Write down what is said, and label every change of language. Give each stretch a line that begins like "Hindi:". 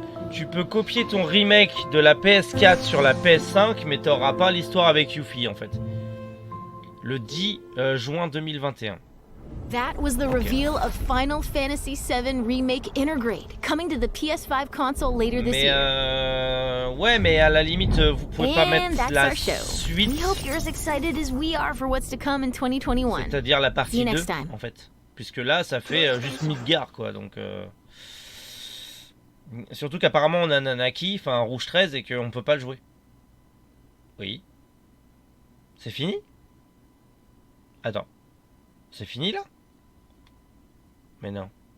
French: Tu peux copier ton remake de la PS4 sur la PS5, mais t'auras pas l'histoire avec Yuffie en fait. Le 10 juin 2021.
English: That was the reveal of Final Fantasy VII Remake Intergrade, coming to the PS5 console later this year.
French: Ouais, mais à la limite, vous pouvez pas mettre la suite.
English: We hope you're as excited as we are for what's to come in 2021.
French: C'est-à-dire la partie 2, en fait. Puisque là, ça fait juste Midgar, quoi, donc... Surtout qu'apparemment on a Nanaki, enfin Rouge 13 et qu'on peut pas le jouer. Oui. C'est fini? Attends. C'est fini là? Mais non.